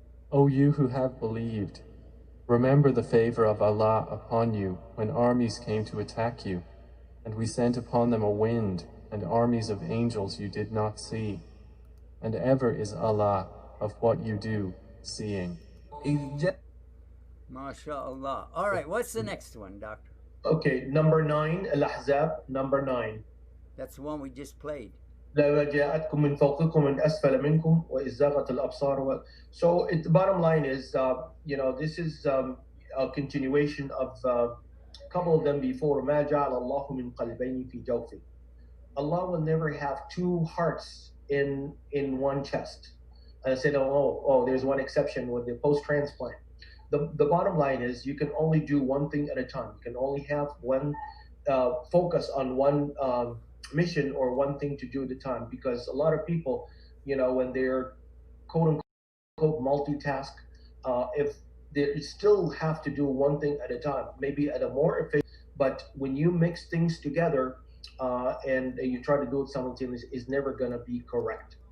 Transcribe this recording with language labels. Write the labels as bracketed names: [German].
[English] O you who have believed, remember the favor of Allah upon you when armies came to attack you, and we sent upon them a wind and armies of angels you did not see, and ever is Allah of what you do seeing. MashaAllah. All right, what's the next one, Doctor? Okay, number 9, Al-Ahzab, number 9. That's the one we just played. [Arabic] لا جاءتكم من فوقكم من أسفل منكم وإذ زاغت الأبصار. [English] So the bottom line is, this is a continuation of a couple of them before. [Arabic] ما جعل الله من قلبين في جوفه. [English] Allah will never have two hearts in one chest. And I said, there's one exception with the post-transplant. The bottom line is you can only do one thing at a time. You can only have one focus on one mission or one thing to do at a time, because a lot of people, when they're quote unquote multitask, if they still have to do one thing at a time, maybe at a more efficient, but when you mix things together and you try to do it simultaneously, is never going to be correct.